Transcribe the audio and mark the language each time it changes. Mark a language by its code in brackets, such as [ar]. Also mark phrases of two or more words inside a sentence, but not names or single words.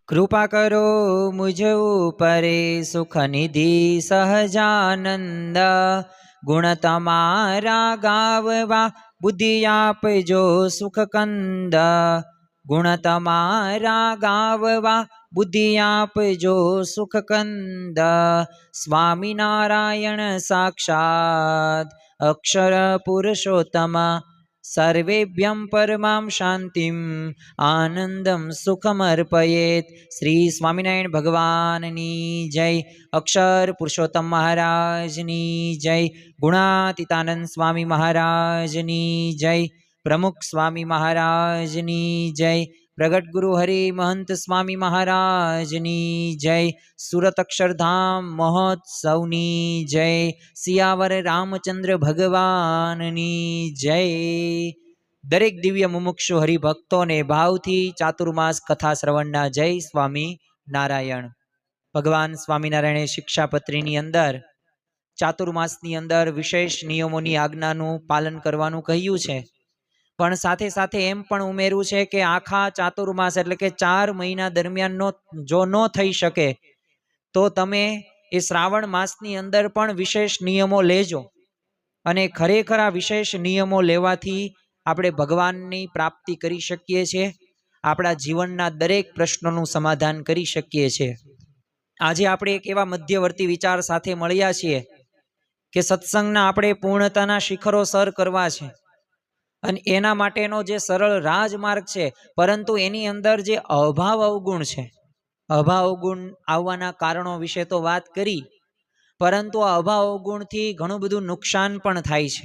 [gu] કૃપા કરો મુજ ઉપરે સુખ નિધિ સહજાનંદ। ગુણ તમારા ગાવવા બુદ્ધિ આપજો સુખ કંદ। ગુણ તમારા ગાવવા બુદ્ધિ આપજો સુખ કંદ। स्वामी नारायण साक्षात् अक्षर पुरुषोत्तम। [sa] सर्वेभ्यं परमां शांतिम आनंदम सुखमर्पयेत्। [gu] શ્રી સ્વામિનારાયણ ભગવાનની જય। અક્ષર પુરુષોત્તમ મહારાજની જય। ગુણાતીતાનંદ સ્વામી મહારાજની જય। પ્રમુખ સ્વામી મહારાજની જય। પ્રગટ ગુરુ હરિ મહંત સ્વામી મહારાજની જય। સુરત અક્ષરધામ મહોત્સવની જય। સિયાવર રામચંદ્ર ભગવાનની જય। દરેક દિવ્ય મુમુક્ષુ હરિભક્તો ને ભાવથી ચાતુર્માસ કથા શ્રવણના જય સ્વામી નારાયણ। ભગવાન સ્વામિનારાયણે શિક્ષાપત્રીની અંદર ચાતુર્માસની અંદર વિશેષ નિયમોની આજ્ઞાનું પાલન કરવાનું કહ્યું છે, પણ સાથે સાથે એમ પણ ઉમેર્યું છે કે આખા ચાતુર્માસ એટલે કે 4 મહિના દરમિયાન જો ન થઈ શકે તો તમે એ શ્રાવણ માસની અંદર પણ વિશેષ નિયમો લેજો। અને ખરેખર આ વિશેષ નિયમો લેવાથી આપણે ભગવાનની પ્રાપ્તિ કરી શકીએ છીએ, આપણા જીવનના દરેક પ્રશ્નોનું સમાધાન કરી શકીએ છીએ। આજે આપણે એક એવા મધ્યવર્તી વિચાર સાથે મળ્યા છીએ કે સત્સંગના આપણે પૂર્ણતાના શિખરો સર કરવા છે અને એના માટેનો જે સરળ રાજમાર્ગ છે, પરંતુ એની અંદર જે અભાવ અવગુણ છે, અભાવ અવગુણ આવવાના કારણો વિશે તો વાત કરી, પરંતુ આ અભાવ અવગુણથી ઘણું બધું નુકસાન પણ થાય છે।